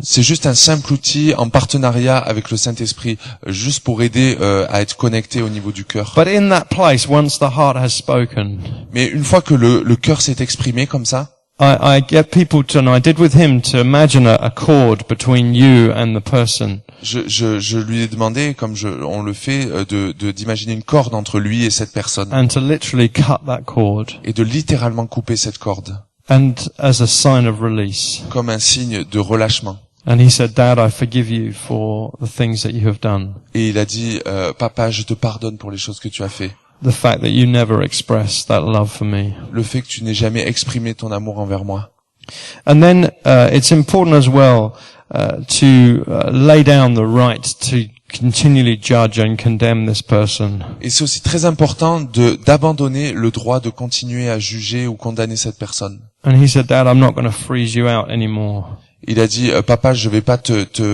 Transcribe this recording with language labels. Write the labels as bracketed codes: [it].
[fr] C'est juste un simple outil en partenariat avec le Saint-Esprit, juste pour aider à être connecté au niveau du cœur. [en] But in that place, once the heart has spoken, [fr] Mais une fois que le cœur s'est exprimé comme ça, [en] I get people to, and I did with him, to imagine a cord between you and the person. [fr] je lui ai demandé, comme on le fait, d'imaginer une corde entre lui et cette personne, [en] And to literally cut that cord, [fr] et de littéralement couper cette corde, [en] and as a sign of release. [fr] comme un signe de relâchement. [en] And he said, Dad, I forgive you for the things that you have done. [fr] Et il a dit, papa, je te pardonne pour les choses que tu as fait. [en] The fact that you never expressed that love for me. [fr] Le fait que tu n'aies jamais exprimé ton amour envers moi. [en] And then it's important as well to lay down the right to continually judge and condemn this person. [fr] Et c'est aussi très important d'abandonner le droit de continuer à juger ou condamner cette personne. [en] And he said, Dad, I'm not going to freeze you out anymore. [fr] Il a dit, papa, je vais pas te